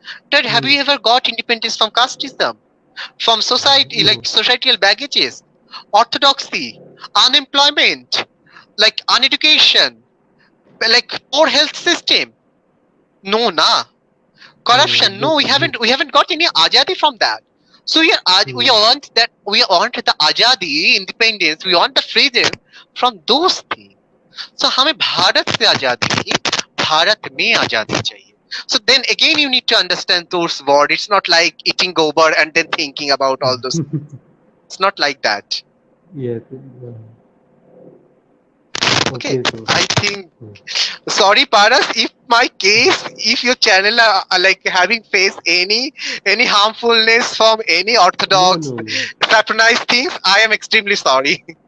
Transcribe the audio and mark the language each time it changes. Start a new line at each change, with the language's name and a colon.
English: Dad, have you ever got independence from casteism? From society, like societal baggages, orthodoxy, unemployment, like uneducation, like poor health system? No, na. Corruption? No, we haven't got any ajadi from that. So we want the ajadi, independence. We want the freedom from those things.
Hindi: So हमें भारत से आजादी नहीं, भारत में आजादी चाहिए.
English: So then again you need to understand those words. It's not like eating gobar and then thinking about all those. It's not like that. Yes. Okay, I think. Sorry, Paras, if your channel are like having faced any harmfulness from any orthodox patronized things, I am extremely sorry.